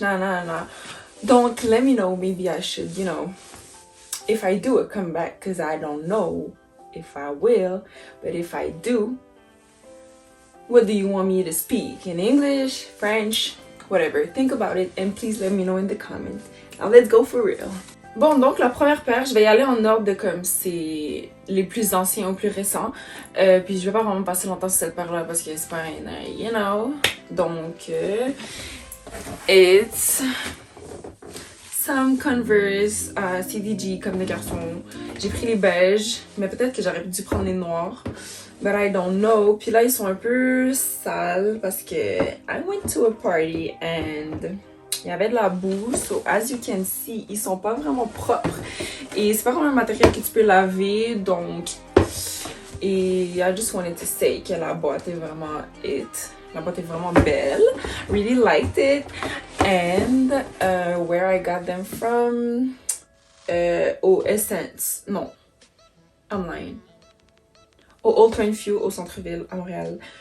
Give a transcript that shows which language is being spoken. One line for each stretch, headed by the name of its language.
English: Nah, nah, nah. Donc, let me know, maybe I should, you know, if I do a comeback, because I don't know if I will, but if I do, what do you want me to speak? In English, French, whatever. Think about it and please let me know in the comments. Now let's go for real.
French: Bon, donc la première paire, je vais y aller en ordre de comme c'est les plus anciens ou plus récents. Puis je vais pas vraiment passer longtemps sur cette paire-là parce que c'est pas un, you know.
English: Donc, it's some Converse CDG comme des garçons.
French: J'ai pris les beiges, mais peut-être que j'aurais dû prendre les noirs. But I don't know. Puis là, ils sont un peu sales parce que I went to a party and il y avait de la boue, so as you can see, ils sont pas vraiment propres. Et c'est pas vraiment un matériel que tu peux laver, donc... Et I just wanted to say que la boîte est vraiment it. La boîte est vraiment belle.
English: Really liked it. And where I got them from...
French: au Essence. Non. Online. Au Old Train Few, au centre-ville, à Montréal.